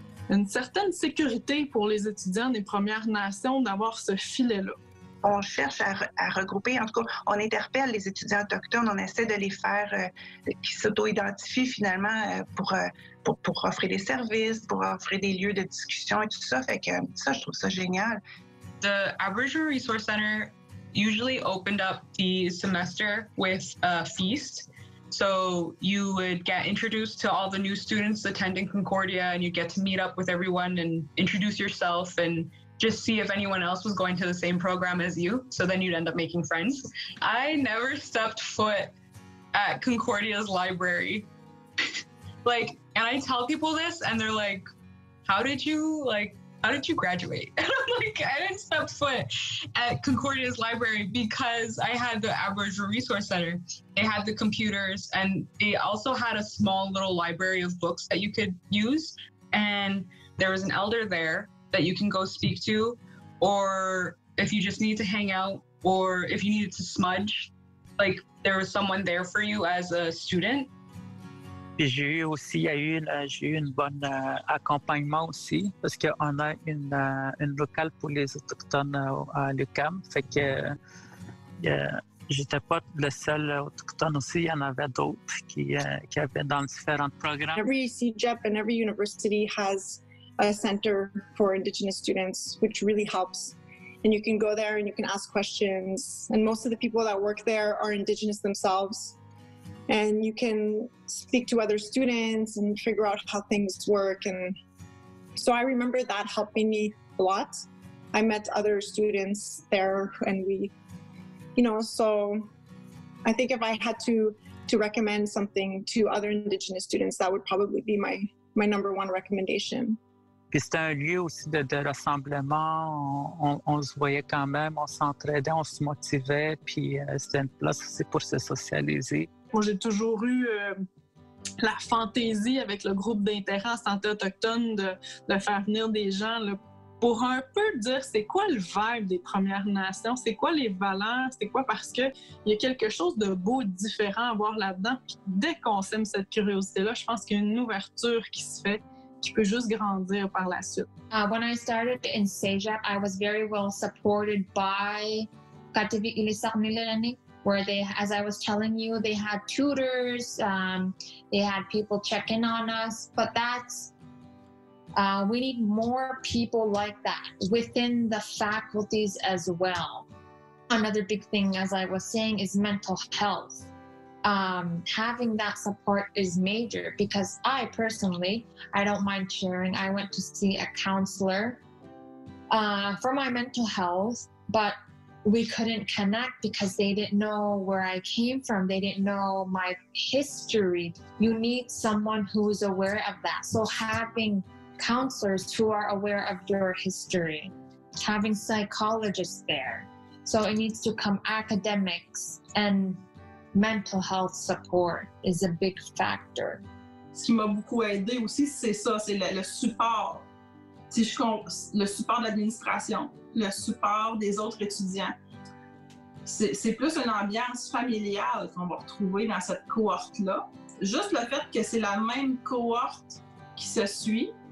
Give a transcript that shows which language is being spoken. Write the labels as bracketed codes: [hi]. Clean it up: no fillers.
[fr] une certaine sécurité pour les étudiants des Premières Nations d'avoir ce filet-là. On cherche à regrouper, en tout cas, on interpelle les étudiants autochtones, on essaie de les faire qui s'auto-identifient finalement pour offrir des services, pour offrir des lieux de discussion et tout ça. Fait que ça, je trouve ça génial. [en] The Aboriginal Resource Center usually opened up the semester with a feast. So you would get introduced to all the new students attending Concordia, and you get to meet up with everyone and introduce yourself and just see if anyone else was going to the same program as you. So then you'd end up making friends. I never stepped foot at Concordia's library. And I tell people this and they're like, how did you graduate? And I'm like, I didn't step foot at Concordia's library because I had the Aboriginal Resource Center. They had the computers, and they also had a small little library of books that you could use. And there was an elder there that you can go speak to, or if you just need to hang out, or if you needed to smudge, there was someone there for you as a student. [fr] Puis j'ai eu une bonne accompagnement aussi, parce qu'on a une locale pour les autochtones à l'UQAM. Fait que j'étais pas le seul autochtone aussi, il y en avait d'autres qui avaient dans différents programmes. [en] Every CEGEP and every university has a center for Indigenous students, which really helps. And you can go there and you can ask questions. And most of the people that work there are Indigenous themselves. And you can speak to other students and figure out how things work. And so I remember that helping me a lot. I met other students there, and we, so I think if I had to recommend something to other Indigenous students, that would probably be my number one recommendation. [fr] Puis c'était un lieu aussi de rassemblement. On se voyait quand même, on s'entraidait, on se motivait, puis c'était une place aussi pour se socialiser. Moi, j'ai toujours eu la fantaisie avec le groupe d'intérêt en santé autochtone de faire venir des gens là, pour un peu dire c'est quoi le vibe des Premières Nations, c'est quoi les valeurs, c'est quoi, parce qu'il y a quelque chose de beau, de différent à voir là-dedans. Puis dès qu'on sème cette curiosité-là, je pense qu'il y a une ouverture qui se fait, qui peut juste grandir par la suite. [en] When I started in CEGEP, I was very well supported by Kativik Ilisarnilani, where they, as I was telling you, they had tutors, they had people checking on us, but we need more people like that within the faculties as well. Another big thing, as I was saying, is mental health. Having that support is major, because I personally, I don't mind sharing, I went to see a counselor for my mental health, but we couldn't connect because they didn't know where I came from. They didn't know my history. You need someone who's aware of that. So having counselors who are aware of your history, having psychologists there. So it needs to come academics, and mental health support is a big factor. [fr] Ce qui m'a beaucoup aidé aussi, c'est ça, c'est le support. Le support de l'administration, le support des autres étudiants. C'est plus une ambiance familiale qu'on va retrouver dans cette cohorte-là. Juste le fait que c'est la même cohorte qui se suit.